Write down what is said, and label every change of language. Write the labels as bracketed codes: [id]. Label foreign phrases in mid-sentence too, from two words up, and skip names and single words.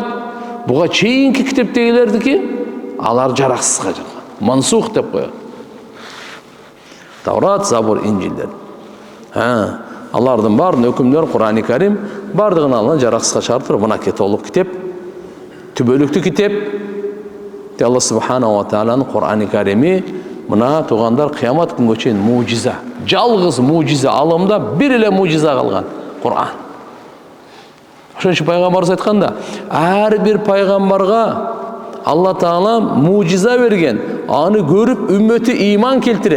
[ky] Буга чейинки китептегилердики алар жараксызга чыккан. Мансух деп коет. Таурат, Забур, Инжилдер. Алардын баарын өкүмдөр Кур'ан-ы Карим бардыгын алган жараксызга чыгарып, мынакей толук китеп, түбөлүктүү китеп. Алла [ar] سبحانه وتعالى [ky] Кур'ан-ы Карими мына тугандар кыямат күнгө чейин мужиза. Жалгыз мужиза, аламда бир эле мужиза калган Кур'ан. Ошон үчүн пайгамбарыбыз айтканда, ар бир пайгамбарга Алла Таала мужиза берген, аны көрүп үммөтү ыйман келтирет.